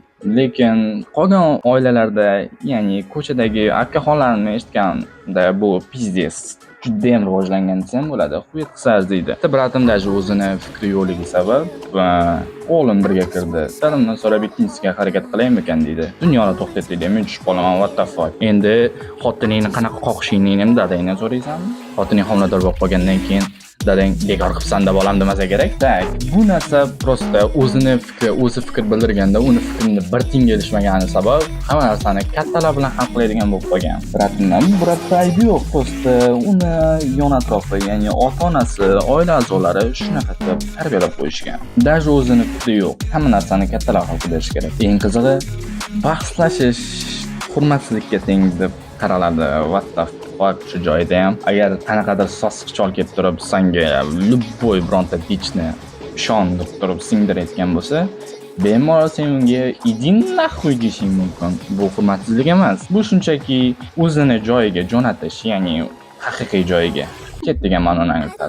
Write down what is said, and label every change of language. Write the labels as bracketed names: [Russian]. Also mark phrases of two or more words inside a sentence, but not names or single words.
[Uzbek] Lekin qolgan oilalarda, ya'ni ko'chadagi aka-xolarimni eshitganda bu pizdes juda ham rivojlangan desam bo'ladi. Xuyet qisas deydi. Bitta bratim даже o'zini fikri yo'qligi sabab o'g'lim birga kirdi. Dadamdan so'rab ikkinchisiga harakat qilaymikan deydi. Dunyoni to'xtat deydi. Men tushib qolaman, [English] what the fuck. [Uzbek] Endi xotiningni qanaqa qoqishingni ham dadangdan so'raysanmi? Xotining homilador bo'lib qolgandan keyin dadang bekor qilibsan deb olam demasa kerak. Tak, bu narsa prosta o'zi fikr bildirganda uni fikrini bir tiyinga ilishmagani sabab hamma narsani kattalar bilan hal qiladigan bo'lib qolgan. Bratimdan biratda aybi yo'q, prosta uni yon atrofi, ya'ni ota-onasi, oila a'zolari shunaqa qilib tarbiyalab qo'yishgan. Даже o'zini fikri yo'q. Hamma narsani kattalar hal qilish kerak. Eng qizig'i bahslashish hurmatsizlikka teng deb qaraladi. [English] What the fuck, [Uzbek] shu joyda ham agar qanaqadir sosiq chol kelib turib senga любой bironta bichni ishonib turib singdirayotgan bo'lsa, bemalol sen unga [Russian] idin naxuy [Uzbek] deyishing mumkin. Bu hurmatsizlik emas. Bu shunchaki o'zini joyiga jo'natish, ya'ni haqiqiy joyiga ket degan ma'noni anglatadi.